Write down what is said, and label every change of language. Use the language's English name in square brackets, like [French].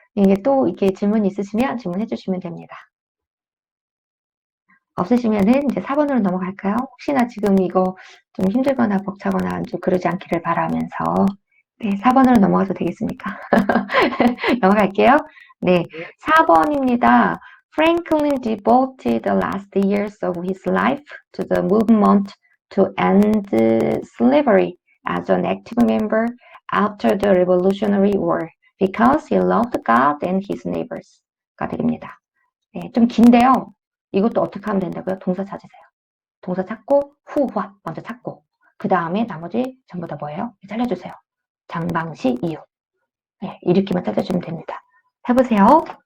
[Korean] 이게 또 이렇게 질문 있으시면 질문해 주시면 됩니다. 없으시면은 이제 4번으로 넘어갈까요? 혹시나 지금 이거 좀 힘들거나 벅차거나 좀 그러지 않기를 바라면서 네, 4번으로 넘어가도 되겠습니까? 넘어갈게요. 네, 4번입니다. [English] Franklin devoted the last years of his life to the movement to end slavery as an active member after the Revolutionary War because he loved God and his neighbors. [Korean] 가 됩니다. 네, 좀 긴데요. 이것도 어떻게 하면 된다고요? 동사 찾으세요. 동사 찾고 who, what 먼저 찾고 그 다음에 나머지 전부 다 뭐예요? 잘라주세요. 장방시 이유. 네, 이렇게만 찾아주면 됩니다. 해보세요.